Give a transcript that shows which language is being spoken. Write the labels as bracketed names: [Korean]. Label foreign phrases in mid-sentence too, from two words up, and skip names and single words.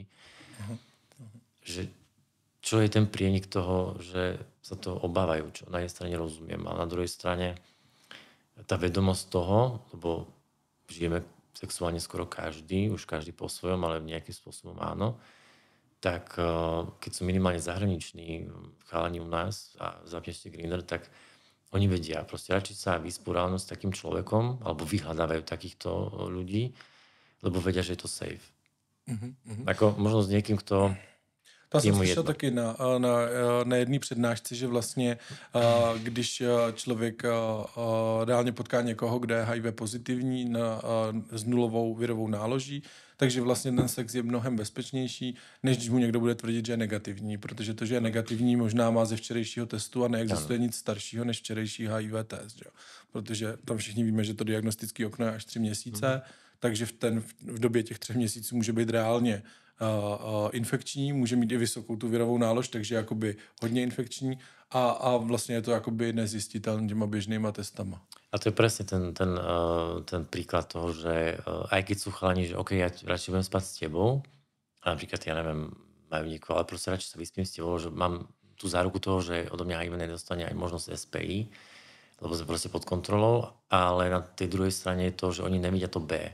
[Slovak] Že čo je ten prienik toho, že sa to obávajú, čo na jednej strane rozumiem, a na druhej strane tá vedomosť toho, lebo žijeme sexuálne skoro každý, už každý po svojom, ale nejakým spôsobom áno, tak keď sú minimálne zahraniční chalani u nás a zapneš si Grindr, tak oni vedia proste radšiť sa vysporiadať s takým človekom alebo vyhľadávajú takýchto ľudí, lebo vedia, že je to safe. Ako možno s niekým, kto [Czech] To jsem slyšel taky na jedné přednášce, že vlastně, když člověk reálně potká někoho, kde je HIV pozitivní s nulovou virovou náloží, takže vlastně ten sex je mnohem bezpečnější, než když mu někdo bude tvrdit, že je negativní, protože to, že je negativní, možná má ze včerejšího testu a neexistuje nic staršího než včerejší HIV test, že? Protože tam všichni víme, že to diagnostické okno je až 3 měsíce, takže v době těch 3 měsíců může být reálně infekční, může mít i vysokou tu virovou nálož, takže jakoby hodně infekční a vlastně je to jakoby nezjistitelné těma běžnýma testama. [Slovak] A to je presne ten príklad toho, že aj keď sú chalani, že OK, ja radšej budem spať s tebou, a napríklad, ja neviem, majú niekoho, ale proste radšej sa vyspím s tebou, že mám tú záruku toho, že odo mňa HIV nedostane aj možnosť SPI, lebo sme proste pod kontrolou, ale na tej druhej strane je to, že oni nevidia to B.